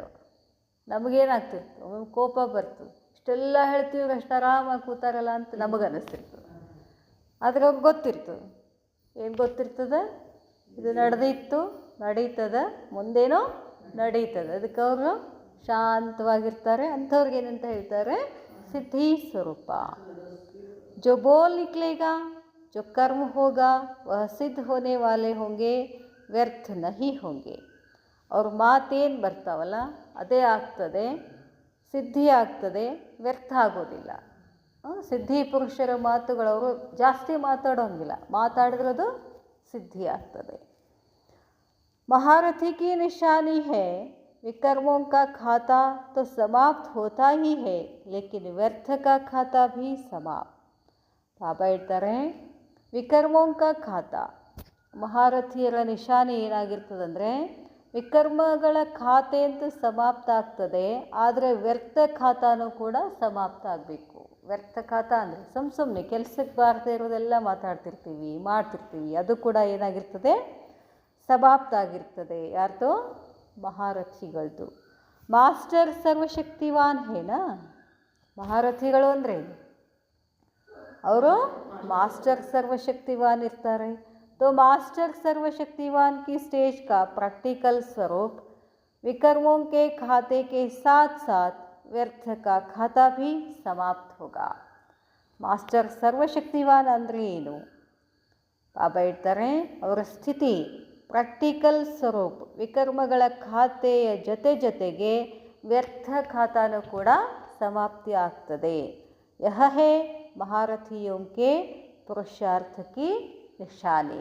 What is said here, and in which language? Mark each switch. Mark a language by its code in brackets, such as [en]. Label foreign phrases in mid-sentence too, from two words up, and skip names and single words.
[kn] ನಮಗೇನಾಗ್ತಿರ್ತದೆ, ಒಮ್ಮೆ ಕೋಪ ಬರ್ತದೆ, ಇಷ್ಟೆಲ್ಲ ಹೇಳ್ತೀವಿ, ಅಷ್ಟು ಆರಾಮಾಗಿ ಕೂತಾರಲ್ಲ ಅಂತ ನಮಗೆ ಅನ್ನಿಸ್ತಿರ್ತದೆ. ಆದರೆ ಅವ್ರಿಗೆ ಗೊತ್ತಿರ್ತದೆ, ಏನು ಗೊತ್ತಿರ್ತದೆ, ಇದು ನಡೀತದೆ, ಮುಂದೇನೋ ನಡೀತದೆ. ಅದಕ್ಕೆ ಅವರು ಶಾಂತವಾಗಿರ್ತಾರೆ. ಅಂಥವ್ರಿಗೆ ಏನಂತ ಹೇಳ್ತಾರೆ, ಸಿದ್ಧಿ ಸ್ವರೂಪ. [hi] जो बोल निकलेगा, जो कर्म होगा, वह सिद्ध होने वाले होंगे, व्यर्थ नहीं होंगे. [kn] ಅವ್ರ ಮಾತೇನು ಬರ್ತಾವಲ್ಲ ಅದೇ ಆಗ್ತದೆ, ಸಿದ್ಧಿ ಆಗ್ತದೆ, ವ್ಯರ್ಥ ಆಗೋದಿಲ್ಲ. ಸಿದ್ಧಿ ಪುರುಷರ ಮಾತುಗಳವರು ಜಾಸ್ತಿ ಮಾತಾಡೋಂಗಿಲ್ಲ, ಮಾತಾಡಿದ್ರದು ಸಿದ್ಧಿ ಆಗ್ತದೆ. [hi] महारथी की निशानी है, विकर्मों का खाता तो समाप्त होता ही है, लेकिन व्यर्थ का खाता भी समाप्त. [kn] ಬಾಬಾ ಹೇಳ್ತಾರೆ, [hi] विकर्मों का खाता, [kn] ಮಹಾರಥಿಯರ ನಿಶಾನೆ ಏನಾಗಿರ್ತದಂದರೆ ವಿಕರ್ಮಗಳ ಖಾತೆ ಅಂತೂ ಸಮಾಪ್ತ ಆಗ್ತದೆ, ಆದರೆ ವ್ಯರ್ಥ ಖಾತಾನೂ ಕೂಡ ಸಮಾಪ್ತ ಆಗಬೇಕು. ವ್ಯರ್ಥ ಖಾತಾ ಅಂದರೆ ಸುಮ್ಮನೆ ಕೆಲಸಕ್ಕೆ ಬಾರದೇ ಇರೋದೆಲ್ಲ ಮಾತಾಡ್ತಿರ್ತೀವಿ, ಮಾಡ್ತಿರ್ತೀವಿ, ಅದು ಕೂಡ ಏನಾಗಿರ್ತದೆ, ಸಮಾಪ್ತ ಆಗಿರ್ತದೆ. ಯಾರ್ದು? ಮಹಾರಥಿಗಳದ್ದು. [hi] मास्टर सर्वशक्तिवान है ना? [kn] ಮಹಾರಥಿಗಳು ಅಂದರೆ ಅವರು ಮಾಸ್ಟರ್ सर्वशक्तिवान ಇರ್ತಾರೆ. [hi] तो मास्टर सर्वशक्तिवान की स्टेज का प्रैक्टिकल स्वरूप विकर्मों के खाते के साथ साथ व्यर्थ का खाता भी समाप्त होगा. [kn] ಮಾಸ್ಟರ್ ಸರ್ವಶಕ್ತಿವಾನ್ ಅಂದರೆ ಏನು? ಬಾಬಾ ಹೇಳ್ತಾರೆ, ಅವರ ಸ್ಥಿತಿ ಪ್ರಾಕ್ಟಿಕಲ್ ಸ್ವರೂಪ್, ವಿಕರ್ಮಗಳ ಖಾತೆಯ ಜೊತೆಗೆ ವ್ಯರ್ಥ ಖಾತಾನೂ ಕೂಡ ಸಮಾಪ್ತಿ ಆಗ್ತದೆ. [hi] यह है महारथियों के पुरुषार्थ की निशानी.